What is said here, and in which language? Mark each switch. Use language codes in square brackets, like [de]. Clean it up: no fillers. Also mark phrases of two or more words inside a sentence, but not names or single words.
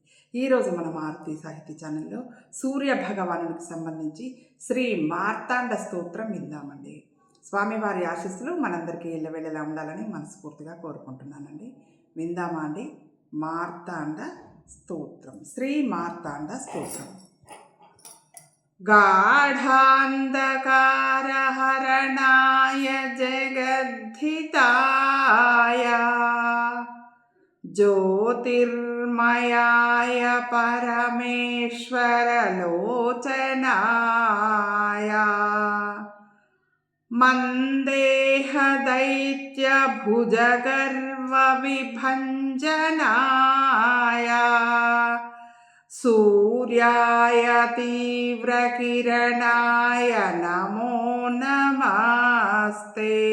[te] ఈరోజు మన మారుతి సాహితీ ఛానల్లో సూర్య భగవానునికి సంబంధించి శ్రీ మార్తాండ స్తోత్రం విందామండి. స్వామివారి ఆశీస్సులు మనందరికీ ఎల్లవేళలా ఉండాలని మనస్ఫూర్తిగా కోరుకుంటున్నానండి. విందామా అండి? మార్తాండ స్తోత్రం. శ్రీ మార్తాండ స్తోత్రం. [sa] गाढान्धकारहरणाय जगद्धिताय ज्योतिर्मयाय परमेश्वरलोचनाय मन्देहदैत्यभुजगर्वविभञ्जनाय सूर्याय तीव्रकिरणाय नमो नमस्ते।